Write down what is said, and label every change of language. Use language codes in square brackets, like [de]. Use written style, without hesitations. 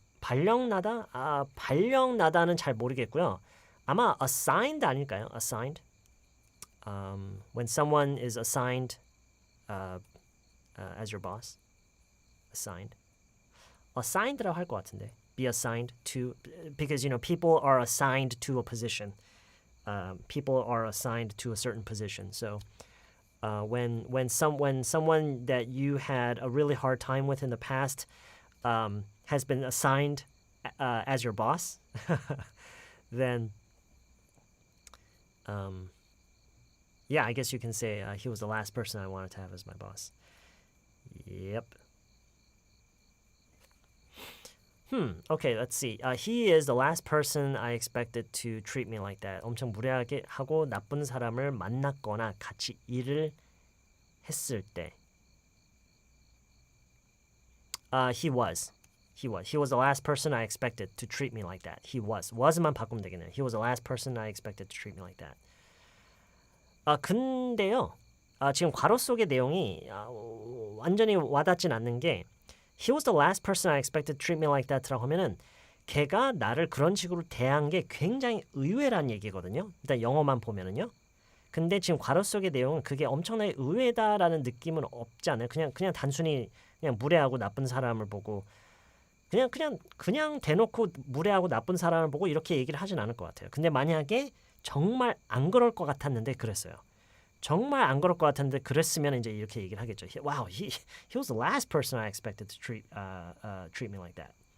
[ko] 발령나다? 발령나다는 잘 모르겠고요. 아마 assigned 아닐까요? [en] assigned. When someone is assigned as your boss. assigned. [ko] assigned라고 할 것 같은데. [en] Be assigned to, because people are assigned to a position. People are assigned to a certain position. So when someone that you had a really hard time with in the past has been assigned as your boss, then yeah, I guess you can say he was the last person I wanted to have as my boss. Yep. Okay, let's see. He is the last person I expected to treat me like that. [ko] 엄청 무례하게 하고 나쁜 사람을 만났거나 같이 일을 했을 때. [en] He was the last person I expected to treat me like that. [ko] He was만 바꾸면 되겠네요. [en] He was the last person I expected to treat me like that. [ko] 근데요. 지금 괄호 속의 내용이 완전히 와닿진 않는 게 [en] He was the last person I expected to treat me like that [ko] 라고 하면은 걔가 나를 그런 식으로 대한 게 굉장히 의외란 얘기거든요. 일단 영어만 보면은요. 근데 지금 괄호 속의 내용은 그게 엄청나게 의외다라는 느낌은 없지 않아요. 그냥 단순히 그냥 무례하고 나쁜 사람을 보고 그냥 대놓고 무례하고 나쁜 사람을 보고 이렇게 얘기를 하진 않을 것 같아요. 근데 만약에 정말 안 그럴 것 같았는데 그랬어요. 정말 안 그럴 것 같은데 그랬으면 이제 이렇게 얘기를 하겠죠. [en] Wow, he was the last person I expected to treat me like that.